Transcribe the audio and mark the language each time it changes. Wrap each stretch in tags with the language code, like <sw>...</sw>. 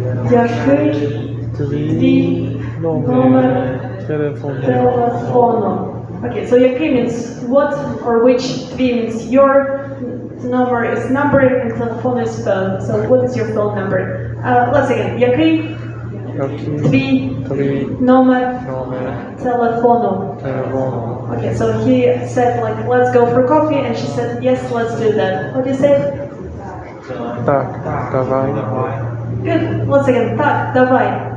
<uk>Який твій номер телефону?</uk> <en>Okay, so який means what, or which. Твій means your. Number is number and telephone is phone. So what is your phone number? Let's again.</en> <uk>Який твій номер телефону?</uk> <en>Okay, so he said like, let's go for coffee, and she said, yes, let's do that. What do you say?</en> <uk>Так, давай.</uk> <en>Good. Once again,</en> <uk>так, давай.</uk>